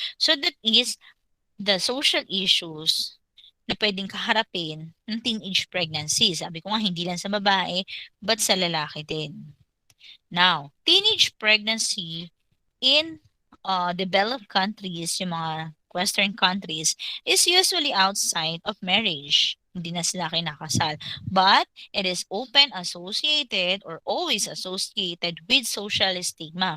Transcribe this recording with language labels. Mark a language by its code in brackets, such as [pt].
[en] So, that is the social issues [tl] na pwedeng kaharapin ng [en] teenage pregnancy. [tl] Sabi ko nga, hindi lang sa babae, but sa lalaki din. [en] Now, teenage pregnancy in developed countries, [tl] yung mga Western countries, [en] is usually outside of marriage. [tl] Hindi na sila kinakasal. [en] But it is often associated or always associated with social stigma.